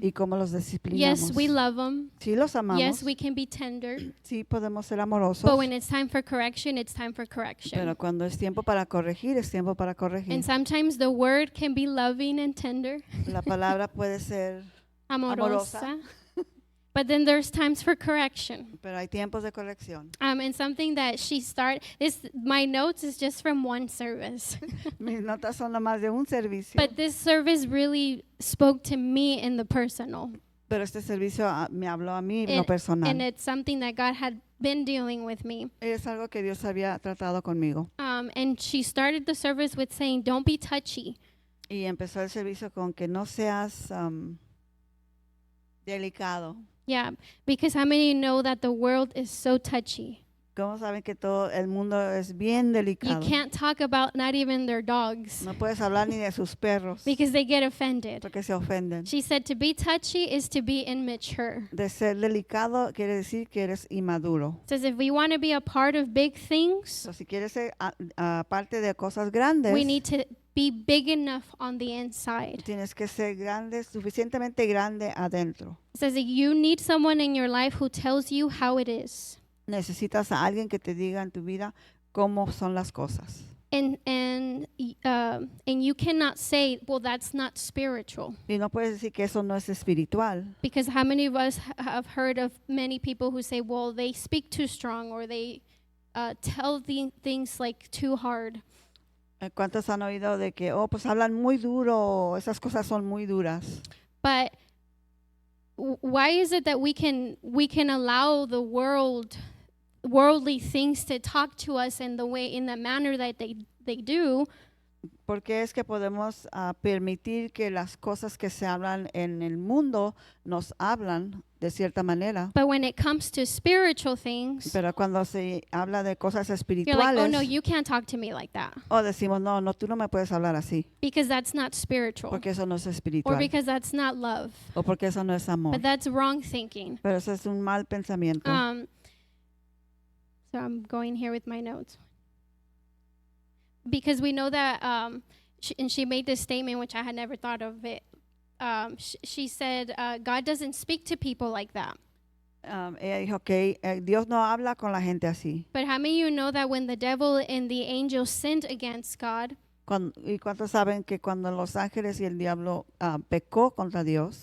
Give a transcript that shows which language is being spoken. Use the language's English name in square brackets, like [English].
[Spanish] y cómo los disciplinamos. [English] Yes, we love them. [Spanish] Sí los amamos, [English] Yes, we can be tender. [Spanish] sí podemos ser amorosos, [English] But when it's time for correction, it's time for correction. [Spanish] pero cuando es tiempo para corregir, es tiempo para corregir. [English] And sometimes the word can be loving and tender, [Spanish] La palabra puede ser, amorosa. [English] But then there's times for correction. [Spanish] pero hay tiempos de corrección. [English] And something that she started, my notes is just from one service. [Spanish] Mis notas son nomás de un servicio, [English] But this service really spoke to me in the personal. [Spanish] pero este servicio me habló a mí en lo [English] And [Spanish] personal. [English] it's something that God had been dealing with me. [Spanish] Es algo que Dios había tratado conmigo. [English] And she started the service with saying, don't be touchy. [Spanish] Y empezó el servicio con que no seas delicado. [English] Yeah, because how many know that the world is so touchy? [Spanish] ¿Cómo saben que todo el mundo es bien [English] You [Spanish] delicado? [English] can't talk about not even their dogs [Spanish] No puedes hablar ni de sus perros [English] because they get offended. [Spanish] porque se ofenden. [English] She said to be touchy is to be immature. [Spanish] De ser delicado quiere decir que eres inmaduro. [English] Says if we want to be a part of big things, [Spanish] So, si quieres ser parte de cosas grandes, [English] we need to be big enough on the inside. [Spanish] tienes que ser grande, suficientemente grande adentro. [English] It says that you need someone in your life who tells you how it is. [Spanish] Necesitas a alguien que te diga en tu vida cómo son las cosas. [English] And you cannot say, well, that's not spiritual. [Spanish] Y no puedes decir que eso no es espiritual. [English] Because how many of us have heard of many people who say, well, they speak too strong or they tell things like too hard. [Spanish] ¿Cuántos han oído de que, oh, pues hablan muy duro, esas cosas son muy duras? [English] But why is it that we can allow the worldly things to talk to us in the manner that they do? [Spanish] Porque es que podemos permitir que las cosas que se hablan en el mundo nos hablan de cierta manera. [English] But when it comes to spiritual things, [Spanish] Pero cuando se habla de cosas [English] you're like, [Spanish] espirituales, [English] oh no, you can't talk to me like that. [Spanish] o decimos, no, tú no me puedes hablar así, [English] Because that's not spiritual. [Spanish] porque eso no es [English] Or [Spanish] espiritual, [English] because that's not love. [Spanish] o porque eso no es amor. [English] But that's wrong thinking. [Spanish] Pero eso es un mal pensamiento. [English] So I'm going here with my notes. Because we know that, and she made this statement, which I had never thought of it. She said, God doesn't speak to people like that. [Spanish] Ella dijo que Dios no habla con la gente así. [English] But how many of you know that when the devil and the angel sinned against God, [Spanish] ¿Y cuántos saben que cuando los ángeles y el diablo pecó contra Dios,